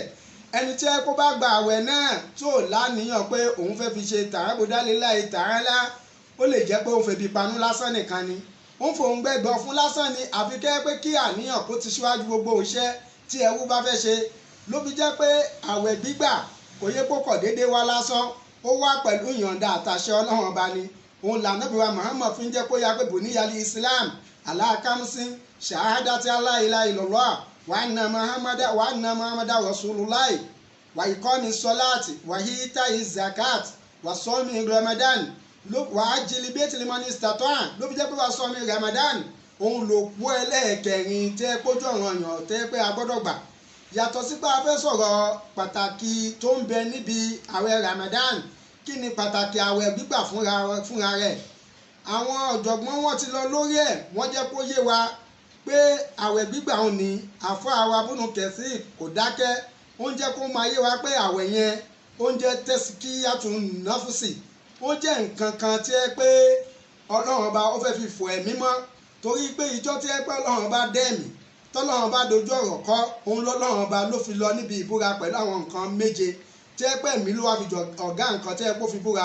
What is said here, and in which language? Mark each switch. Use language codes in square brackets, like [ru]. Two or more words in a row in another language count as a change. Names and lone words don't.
[yo] Ẹni tí ẹ kó bá gba àwẹ̀ náà tó láníyàn pé òun fẹ́ fi ṣe [ar] تعبدا لله تعالى, [yo] ó lè jẹ́ pé òun fẹ́ bí panú lásán nìkan ni, òun fòun gbẹ́gbọ́ fún lásán ni. Àfi kẹ́ pé kí àníyàn kó ti ṣíwájú gbogbo iṣẹ́ tí ẹrú bá fẹ́ ṣe. Ló fi jẹ́ pé àwẹ̀ gbígbà kò yẹ kó kọ̀ déédéé wá lásán, ó wá pẹ̀lú ìyọ̀ǹda àtàṣẹ Ọlọ́run ọba ni. Òun l'Ànábì wa Muhammad fi ń jẹ́ kó yá pé [ar] بني الإسلام على خمس شهادة أن لا إله إلا الله وأن محمدا رسول الله وإقام الصلاة وإيتاء الزكاة وصوم رمضان وحج البيت من استطاع. [yo] Ló fi jẹ́ pé [ar] وصوم رمضان [yo] òun ló kú ẹlẹ́ẹ̀kẹrin tẹ́ kójú ọ̀ràn yàn tẹ́ pé a gbọ́dọ̀ gbà. Yàtọ̀ sí pé a fẹ́ sọ̀rọ̀ pàtàkì tó ń bẹ níbi àwẹ̀ Ramadan. Kí ni pàtàkì àwẹ̀ gbígbà fúnra rẹ̀? Àwọn ọ̀jọ̀gbọ́n wọn ti lọ lórí ẹ̀, wọ́n jẹ́ kó yé wa pé àwẹ̀ gbígbà òun ni àfáà wa Ibnu Kathir kò dákẹ́, ó ń jẹ́ kó máa yé wa pé àwẹ̀ yẹn ó ń jẹ́ [ar] تزكية النفس, [yo] ó jẹ́ nǹkan kan tí ẹ pé Ọlọ́run ọba ó fẹ́ fi fọ ẹ̀mí mọ́, torí pé ìjọ tí ẹ pé Ọlọ́run ọba dẹ́mi tọ́lọ́run ọba dojú ọ̀rọ̀ kọ́, òun lọ́lọ́run ọba ló fi lọ níbi ìbúra pẹ̀lú àwọn nǹkan méje tí ẹ pé ẹ̀mí ló wá fi jọ ọ̀gá nǹkan tí ẹ kó fi búra.